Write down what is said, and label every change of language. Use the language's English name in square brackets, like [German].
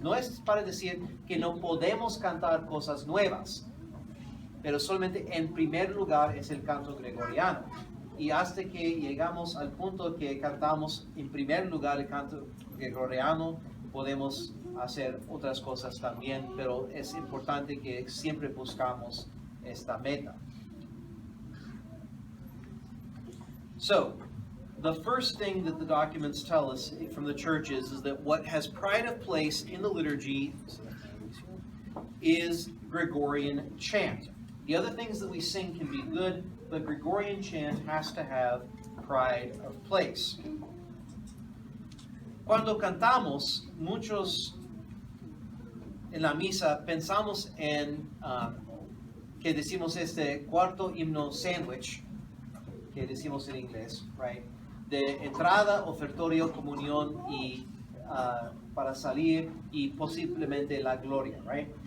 [Spanish] No es para decir que no podemos cantar cosas nuevas, pero solamente en primer lugar es el canto gregoriano. Y hasta que llegamos al punto que cantamos en primer lugar el canto gregoriano, podemos hacer otras cosas también, pero es importante que siempre buscamos esta meta. [English] So, the first thing that the documents tell us from the churches is that what has pride of place in the liturgy is Gregorian chant. The other things that we sing can be good, but Gregorian chant has to have pride of place. [Spanish] Cuando cantamos, muchos en la misa pensamos en que decimos este cuarto himno sandwich, que decimos en inglés, right? De entrada, ofertorio, comunión y para salir y posiblemente la gloria, right?